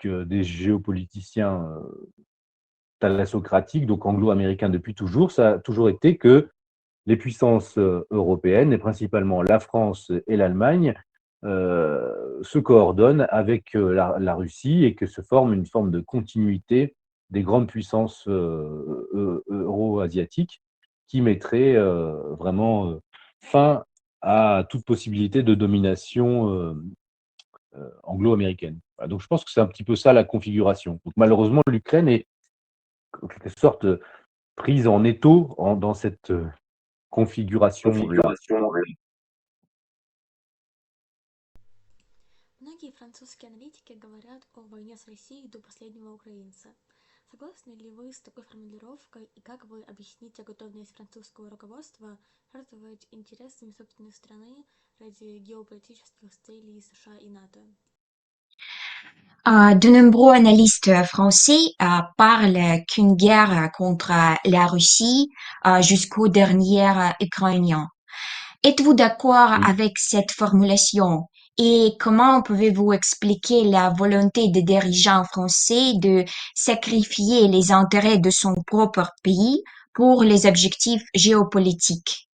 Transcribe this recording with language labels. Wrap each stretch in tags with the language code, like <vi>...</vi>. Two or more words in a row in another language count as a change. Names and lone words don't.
<fr>des géopoliticiens thalassocratiques, donc anglo-américains depuis toujours, ça a toujours été que les puissances européennes, et principalement la France et l'Allemagne, se coordonnent avec la Russie, et que se forme une forme de continuité des grandes puissances euro-asiatiques qui mettrait vraiment fin à toute possibilité de domination anglo-américaine. Voilà, donc je pense que c'est un petit peu ça la configuration. Donc malheureusement, l'Ukraine est en quelque sorte prise en étau dans cette configuration-là.</fr> <ru>Многие французские аналитики говорят о войне с Россией до последнего украинца. Согласны ли вы с такой формулировкой, и как вы объясните готовность французского руководства жертвовать интересами собственной страны ради геополитических целей США и НАТО?</ru> <fr>De nombreux analystes français parlent qu'une guerre contre la Russie jusqu'au dernier Ukrainien. Êtes-vous d'accord Oui. avec cette formulation? Et comment pouvez-vous expliquer la volonté des dirigeants français de sacrifier les intérêts de son propre pays pour les objectifs géopolitiques?</fr>